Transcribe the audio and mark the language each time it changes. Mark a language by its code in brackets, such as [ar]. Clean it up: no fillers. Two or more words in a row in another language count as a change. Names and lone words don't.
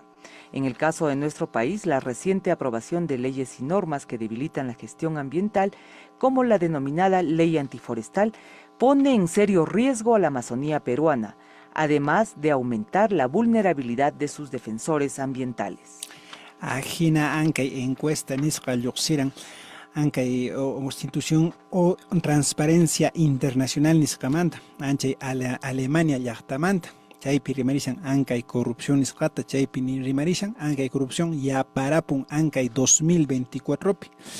[es] En el caso de nuestro país, la reciente aprobación de leyes y normas que debilitan la gestión ambiental, como la denominada Ley Antiforestal, pone en serio riesgo a la Amazonía peruana, además de aumentar la vulnerabilidad de sus defensores ambientales. [qu] Ajina ankay encuesta nisqa lluqsiran ankay [es] institución o transparencia internacional [qu] nisqamanta anchay Alemania llaqtamanta chaypi rimarishan ankay corrupción nisqata chaypi rimarishan ankay corrupción yaparapun ankay 2024 pi